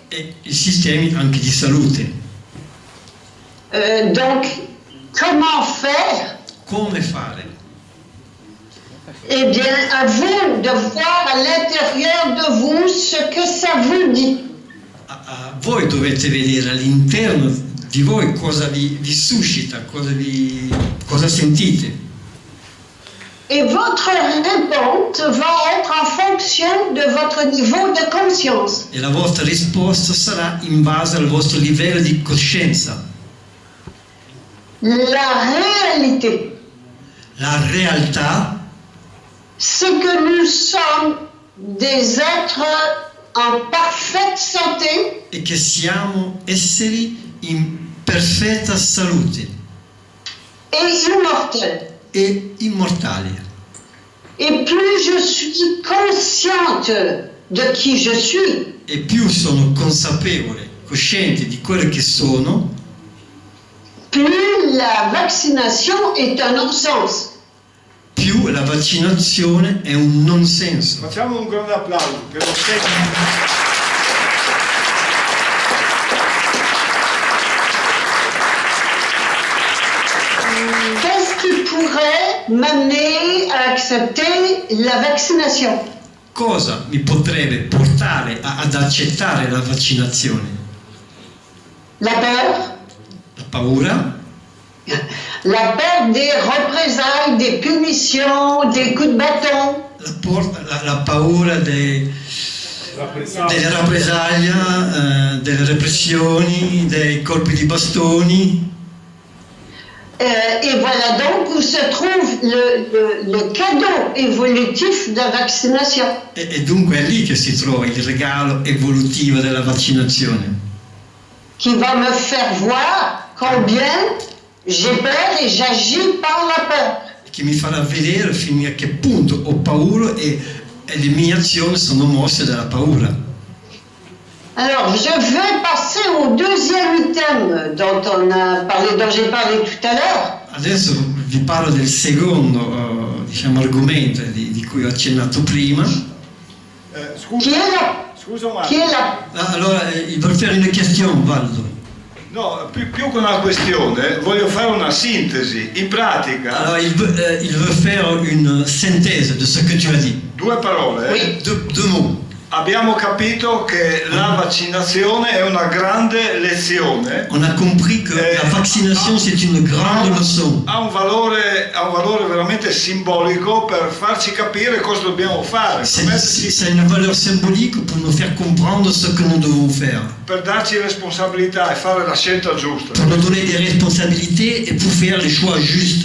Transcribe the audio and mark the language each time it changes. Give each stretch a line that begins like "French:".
Italian: e i sistemi anche di salute.
French: Donc, comment faire?
Italian: Come fare?
French: Eh bien, à vous de voir à l'intérieur de vous ce que ça vous dit.
Italian: Voi dovete vedere all'interno di voi cosa vi suscita, cosa sentite.
French: Et votre réponse va être en fonction de votre niveau de conscience.
Italian: E la vostra risposta sarà in base al vostro livello di coscienza.
French: La réalité,
Italian: La realtà
French: c'est que nous sommes des êtres en parfaite santé
Italian: è che siamo esseri in perfetta salute
French: et immortels.
Italian: e immortali.
French: Et plus je suis consciente de qui je suis,
Italian: E più sono consapevole, cosciente di quello che sono,
French: plus la vaccination est un non-sens.
Italian: più la vaccinazione è un non senso. Facciamo un grande applauso per lo tecnico.
French: Qu'est-ce qui pourrait m'amener à accepter la vaccination?
Italian: Cosa mi potrebbe portare ad accettare la vaccinazione?
French: La peur?
Italian: La paura?
French: La peur des représailles, des punitions, des coups de bâton?
Italian: La paura delle rappresaglie, delle repressioni, dei colpi di bastoni.
French: Et voilà donc où se trouve le cadeau évolutif de la vaccination.
Italian: E dunque è lì che si trova il regalo evolutivo della vaccinazione,
French: Qui va me faire voir combien j'ai peur et j'agis par la peur.
Italian: che mi farà vedere fino a che punto ho paura e le mie azioni sono mosse dalla paura.
French: Alors, je vais passer au deuxième item dont j'ai parlé tout à l'heure.
Italian: Adesso vi parlo del secondo argomento di cui ho accennato prima.
French: Qui
Italian: Scusa Marco.
French: est la
Italian: Allora, per fare una questione, Valdo. No, più che una questione, voglio fare una sintesi. In pratica,
French: Alors, il veut faire une synthèse de ce que tu as dit.
Italian: due parole.
French: Oui. Deux mots.
Italian: Abbiamo capito che la vaccinazione è una grande lezione.
French: On a compris que la vaccination, c'est une grande leçon.
Italian: Ha un valore veramente simbolico per farci capire cosa dobbiamo fare,
French: C'est une valeur symbolique pour nous faire comprendre ce que nous devons faire.
Italian: per darci responsabilità e fare la scelta giusta.
French: Pour nous donner des responsabilités et pour faire les choix justes.